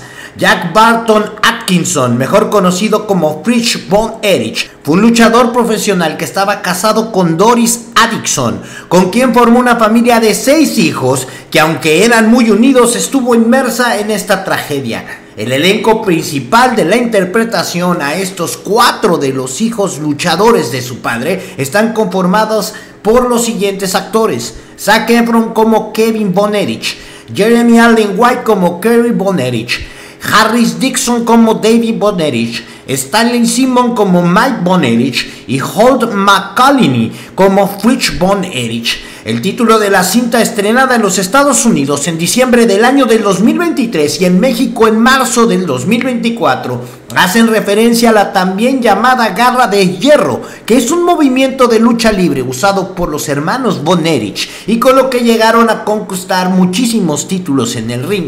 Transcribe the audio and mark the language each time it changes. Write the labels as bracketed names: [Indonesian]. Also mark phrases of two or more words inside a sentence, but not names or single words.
[Spanish] Jack Barton Atkinson, mejor conocido como Fritz Von Erich, fue un luchador profesional que estaba casado con Doris Addison, con quien formó una familia de 6 hijos que, aunque eran muy unidos, estuvo inmersa en esta tragedia. El elenco principal de la interpretación a estos 4 de los hijos luchadores de su padre están conformados por los siguientes actores: Zac Efron como Kevin Von Erich, Jeremy Allen White como Kerry Von Erich, Harris Dixon como David Von Erich, Stanley Simon como Mike Von Erich y Holt McCallany como Fritz Von Erich. El título de la cinta, estrenada en los Estados Unidos en diciembre del año del 2023 y en México en marzo del 2024, hacen referencia a la también llamada Garra de Hierro, que es un movimiento de lucha libre usado por los hermanos Von Erich y con lo que llegaron a conquistar muchísimos títulos en el ring.